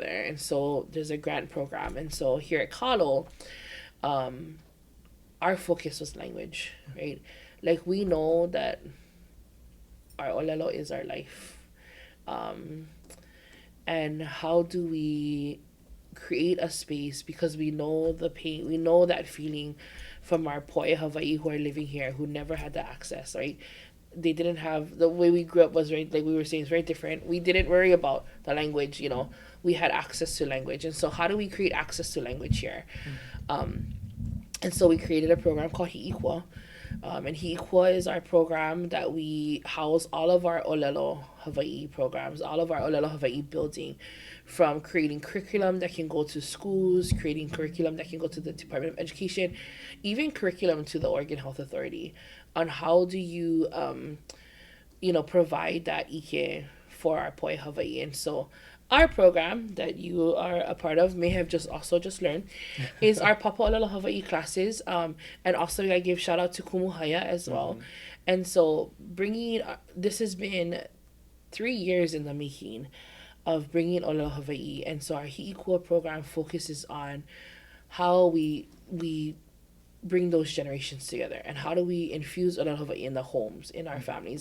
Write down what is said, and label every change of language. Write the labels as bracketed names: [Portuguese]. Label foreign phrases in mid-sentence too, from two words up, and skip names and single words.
[English] And so there's a grant program. And so here at Kalo, our focus was language, right? Like, we know that our ʻŌlelo is our life. And how do we create a space, because we know the pain, we know that feeling from our [Hawaiian] poʻe Hawaii [English] who are living here, who never had the access, right? They didn't have, the way we grew up was very, like we were saying, it's very different. We didn't worry about the language, we had access to language. And so how do we create access to language here? And so we created a program called Hi'ikwa, And Hi'ikua is our program that we house all of our ʻŌlelo Hawaiʻi programs, all of our ʻŌlelo Hawaiʻi building, from creating curriculum that can go to schools, creating curriculum that can go to the Department of Education, even curriculum to the Oregon Health Authority, on how do you, provide that ike for our [Hawaiian] poʻe Hawaii. [English] And so our program that you are a part of, may have just learned, is our Papa ʻŌlelo Hawaii classes. And also I give shout out to Kumu Haya as well. Mm-hmm. And so this has been 3 years in the making of bringing ʻŌlelo Hawaii. And so our Hi'ikua program focuses on how we bring those generations together, and how do we infuse ʻŌlelo Hawaii in the homes, in our families.